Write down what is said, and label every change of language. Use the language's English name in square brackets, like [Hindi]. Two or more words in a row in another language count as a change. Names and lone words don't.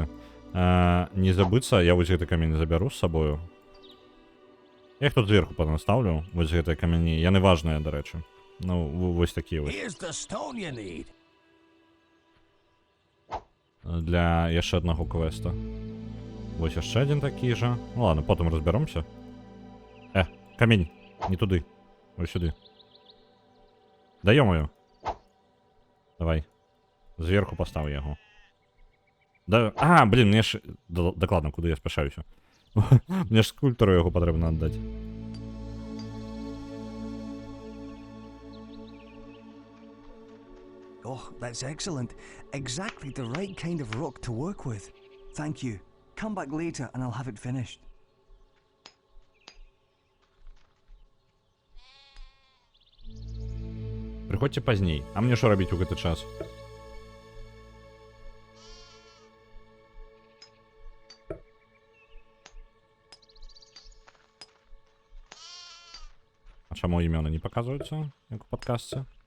[Belarusian] Не забыцца, я вось гэты камень забяру з сабою. Я іх тут зверху панаставлю, вось гэтыя камяні. Яны важныя, дарэчы. Ну, вось такія вось. [English] Here's the stone you need. [Belarusian] Для яшчэ аднаго квеста. Вось яшчэ адзін такі жа. Ну ладно, потым разбяромся. Камень, не туды. Вось сюды. Да ё-моё. Давай. Зверху пастаў яго. Да... блин, мне ж... Дакладна, куды я спяшаюся. Мне ж скульптару яго патрэбна аддаць. [English] Oh, that's excellent. Exactly the right kind of rock to work with. Thank you. Come back later and I'll have it finished. [Belarusian] Приходзьце пазней. А мне што рабіць у гэты час? А чаму імёны не паказваюцца, як у падкастце?